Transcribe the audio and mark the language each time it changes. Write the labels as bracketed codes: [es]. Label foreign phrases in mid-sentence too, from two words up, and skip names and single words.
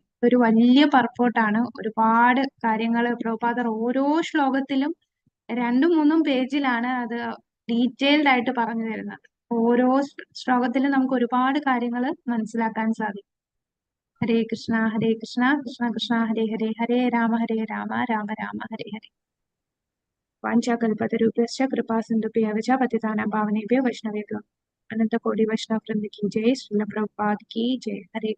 [ml] ഒരു വലിയ പർപ്പോട്ടാണ്. ഒരുപാട് കാര്യങ്ങൾ പ്രഭുപാദർ ഓരോ ശ്ലോകത്തിലും 2-3 പേജിലാണ് അത് ഡീറ്റെയിൽഡ് ആയിട്ട് പറഞ്ഞു തരുന്നത്. ഓരോ ശ്ലോകത്തിലും നമുക്ക് ഒരുപാട് കാര്യങ്ങൾ മനസ്സിലാക്കാൻ സാധിക്കും. [sa] ഹരേ കൃഷ്ണ ഹരേ കൃഷ്ണ കൃഷ്ണ കൃഷ്ണ ഹരേ ഹരേ ഹരേ രാമ രാമ രാമ ഹരേ ഹരേ. വാഞ്ചാകൽപതരുഭ്യശ്ച കൃപാസിന്ധുഭ്യഃ ച പതിതാനാം പാവനേഭ്യോ വൈഷ്ണവേഭ്യോ അനന്തകോടി വൈഷ്ണവ വൃന്ദ [hi] की जय. श्रील प्रभुपाद की जय. हरे